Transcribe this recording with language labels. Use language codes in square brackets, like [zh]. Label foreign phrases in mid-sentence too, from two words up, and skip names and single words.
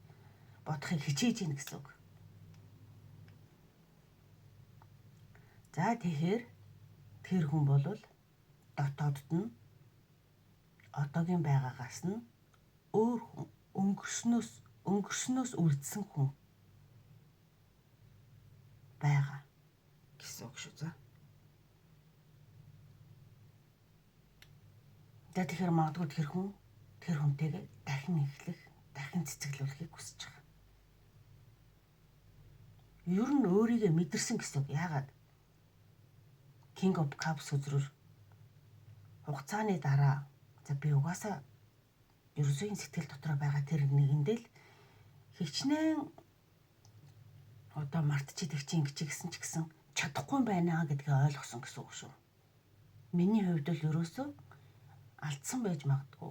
[mn] Бодохыг хичээж ийн гэсэн үг. За тэгэхээр тэр хүн болвол дотоодд нь одоогийн байгаагаас нь өөр хүн өнгөрснөөс үлдсэн хүн байгаа гэсэн үг шүү за. Тэгэхээр магадгүй тэр хүнтэйгээ дахин эхлэх, дахин цэцгэлүүлэхийг хүсэж байгаа. Ер нь өөрийгөө мэдэрсэн гэсэн үг. Яагаад? King of Cups үзрээр хугацааны дараа за би угаасаа ерөөсөө сэтгэл дотор байгаа тэр нэгэндээ л хичнээн одоо мартчихдаг чи ингэж гисэн ч гэсэн чадахгүй байна гэдгээ ойлгосон гэсэн үг шүү. Миний хувьд л ерөөсөө алдсан байж магадгүй.